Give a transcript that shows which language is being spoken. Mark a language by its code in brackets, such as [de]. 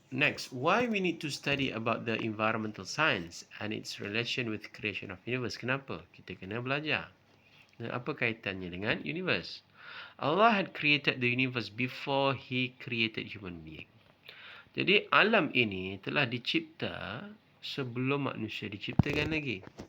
[en] Next, why we need to study about the environmental science and its relation with creation of universe? [ms] Kenapa kita kena belajar? Dan apa kaitannya dengan universe? [en] Allah had created the universe before He created human being. [ms] Jadi alam ini telah dicipta sebelum manusia diciptakan lagi.